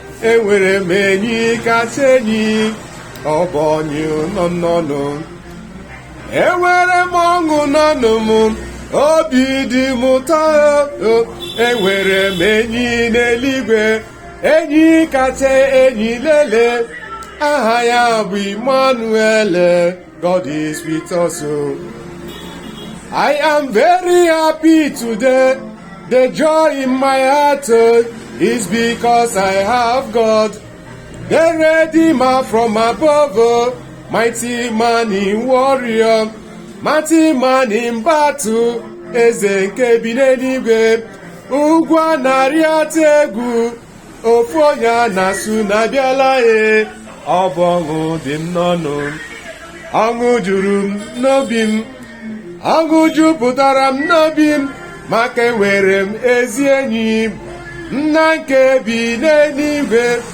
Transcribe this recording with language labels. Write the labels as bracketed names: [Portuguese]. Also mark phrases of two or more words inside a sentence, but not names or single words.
[Igbo] Enwere m enyi kacha enyi, ọ bụ onye nọ nnọọ. Enwere m ọṅụ n'ọnụ m, obi dị m ụtọ o. Enwere m enyi n'eluigwe, enyi kacha enyi lele, aha ya bụ Emmanuel, [English] God is with us o. I am very happy today. The joy in my heart, oh, is because I have God. The Redeemer from above, oh, mighty man in warrior, mighty man in battle, [Igbo] eze nke bi n'eluigwe. Ugwu a na-arị atụ egwu, ofu onye a na-asụ na-abịala ya. Ọ bụ ọṅụ dị m n'ọnụ. Ọṅụ juru m n'obi m. Ọṅụ jupụtara m n'obi m, maka enwere m ezi enyi, nna nke bi n'eluigwe.